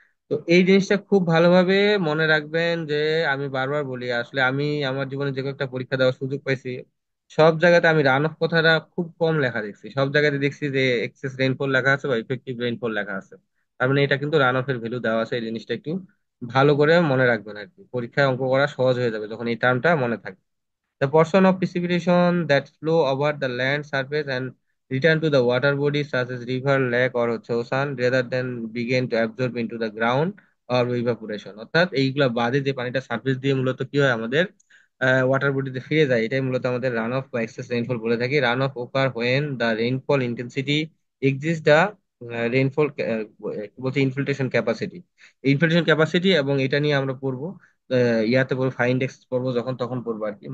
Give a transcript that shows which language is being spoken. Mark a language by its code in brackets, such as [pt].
[bn] তো এই জিনিসটা খুব ভালোভাবে মনে রাখবেন যে আমি বারবার বলি, আসলে আমি আমার জীবনে যে কয়েকটা পরীক্ষা দেওয়ার সুযোগ পাইছি সব জায়গাতে আমি রান অফ কথাটা খুব কম লেখা দেখছি, সব জায়গাতে দেখছি যে এক্সেস রেইনফল লেখা আছে বা ইফেক্টিভ রেইনফল লেখা আছে। তার মানে এটা কিন্তু রান অফ এর ভ্যালু দেওয়া আছে, এই জিনিসটা একটু ভালো করে মনে রাখবেন আর কি, পরীক্ষায় অঙ্ক করা সহজ হয়ে যাবে যখন এই টার্মটা মনে থাকবে। [en] The portion of precipitation that flow over the land surface and return to the water bodies such as river, lake or [bn] হচ্ছে [en] ocean rather than begin to absorb into the ground or evaporation। [bn] অর্থাৎ এইগুলা বাদে যে পানিটা surface দিয়ে মূলত কি হয় আমাদের ওয়াটার বডিতে ফিরে যায়, এটাই মূলত আমাদের রান অফ বা এক্সেস রেইনফল বলে থাকি। [en] run off occur when the rainfall intensity exceeds the rainfall [bn] বলছে [en] Infiltration capacity. [bn] ইনফিল্ট্রেশন ক্যাপাসিটি এবং এটা নিয়ে আমরা পড়বো ইয়াতে পড়বো, ফাইন্ড এক্স পড়বো যখন তখন পড়বো আর কি।